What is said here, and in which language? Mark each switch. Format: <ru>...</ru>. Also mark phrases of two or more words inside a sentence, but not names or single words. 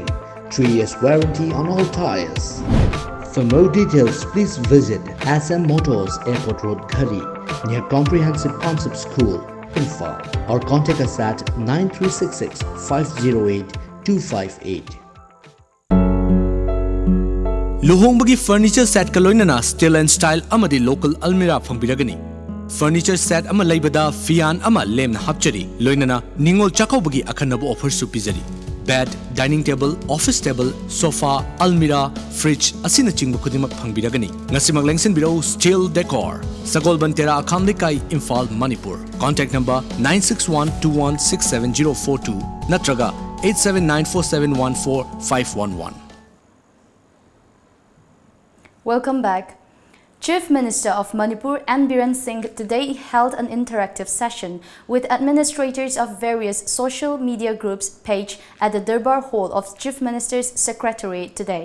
<en>3 years warranty on all tires. For more details, please visit SM Motors Airport Road, Khari, near Comprehensive Concept School, Imphal, or contact us at 9366 508 258.</en> <mni>Luhongbagi</mni> <en>furniture set</en> <mni>ka loinana</mni> <en>style and style</en> <mni>amadi</mni> <en>local almirah</en> <mni>phambiragani.</mni> <en>Furniture set</en> <mni>ama laibada fian ama lemna hapchari loinana ningol chakaubagi akhannabu offer su pizari.</mni> <en>Bed, dining table, office table, sofa, almirah, fridge</en> <mni>asina chingba khudimak phangbiragani. Ngasimak lengsin biro steel decor. Sagol Bantera Akamlikai, Imphal, Manipur.</mni> <en>Contact number 96121670042 natraga 8794714511. Welcome back. Chief Minister of Manipur N. Biren Singh today held an interactive session with administrators of various social media groups page at the Durbar Hall of Chief Minister's Secretariat today.</en>